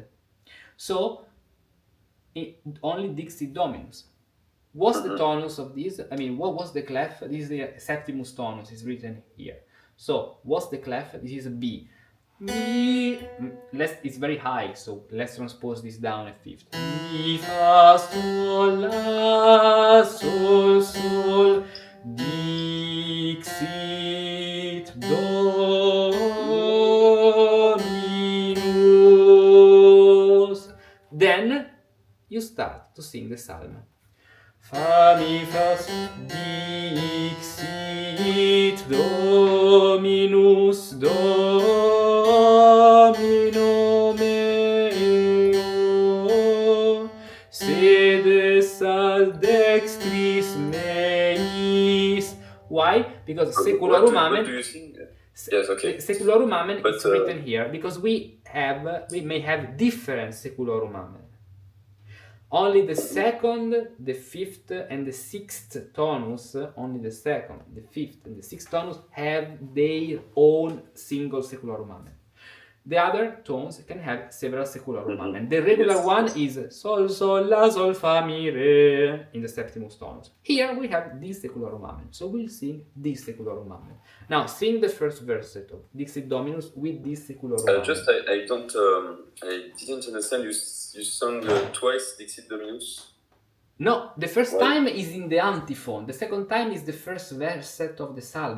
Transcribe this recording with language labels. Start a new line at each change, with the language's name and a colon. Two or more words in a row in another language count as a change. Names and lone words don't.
English: So only Dixit Dominus. What's the tonus of this? I mean, what was the clef? This is the
Latin: septimus tonus,
English: is written here. So what's the clef? This is a B. Mi, it's very high, so let's transpose this down a fifth. Mi, fa, sol, la, sol, sol,
Latin: dixit, dominus.
English: Then you start to sing the psalm. Fa, mi, fa,
Latin: dixit, dominus, domino meo, sedes ad dextris meis.
English: Why? Because
Latin: secularum amen.
English: What do you sing? Yes, okay.
Latin: Secularum amen
English: is written here because we may have different
Latin: secularum amen.
English: Only the second, the fifth, and the
Latin: sixth tonus,
English: only the second, the fifth, and the sixth tonus have their own single secularum amen. The other tones can have several
Latin: secularum amen.
English: The regular one is sol, sol, la, sol, fa, mi, re in the
Latin: septimus tonus.
English: Here we have this
Latin: secularum amen,
English: so we'll sing this
Latin: secularum amen.
English: Now sing the first verset of Dixit Dominus with this
Latin: secularum amen.
English: I didn't understand. You sung twice Dixit Dominus? No, the first time is in the antiphon. The second time is the first verset of the psalm.